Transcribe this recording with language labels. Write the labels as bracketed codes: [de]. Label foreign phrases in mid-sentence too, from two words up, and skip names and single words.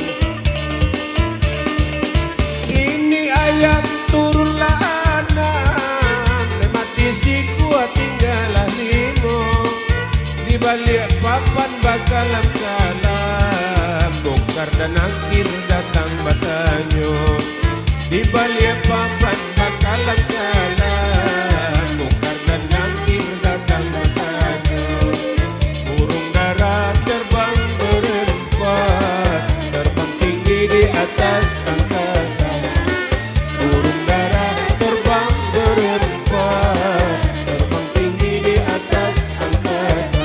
[id] Ini ayam turunlah 6, mati si kuat tinggallah 5. [min] Di balik papan bakalam kalam, bongkar dan angkir datang batanyo. Di balik papan bakalan kalam, bongkar dan angkir datang batanyo. [id] Burung dara terbang berempat, terbang tinggi di atas angkasa. Burung dara terbang berempat, terbang tinggi di atas angkasa.